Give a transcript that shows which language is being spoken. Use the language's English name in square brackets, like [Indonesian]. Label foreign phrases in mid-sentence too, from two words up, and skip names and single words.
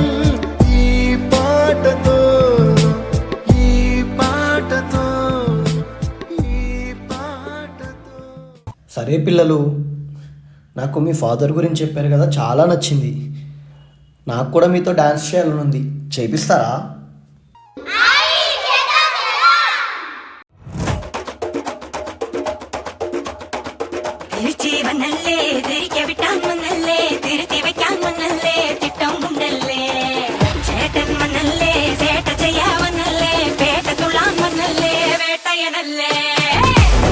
[Telugu] ఈ పాటతో ఈ పాటతో ఈ పాటతో. సరే పిల్లలు, నాకు మీ ఫాదర్ గురించి చెప్పారు కదా, చాలా నచ్చింది. నాకు కూడా మీతో డాన్స్ చేయాలని ఉంది, చేపిస్తారా? [Malayalam] തിരിച്ചു വന്നല്ലേ, തിരികെ വിട്ടാൻ വന്നല്ലേ, തിരുത്തി വെക്കാൻ വന്നല്ലേ, തിട്ടം ഉണ്ടല്ലേ. ചേട്ടൻ വന്നല്ലേ, ചേട്ട ചെയ്യാൻ വന്നല്ലേ, പേട്ട തുള്ളാൻ വന്നല്ലേ, വേട്ടയനല്ലേ.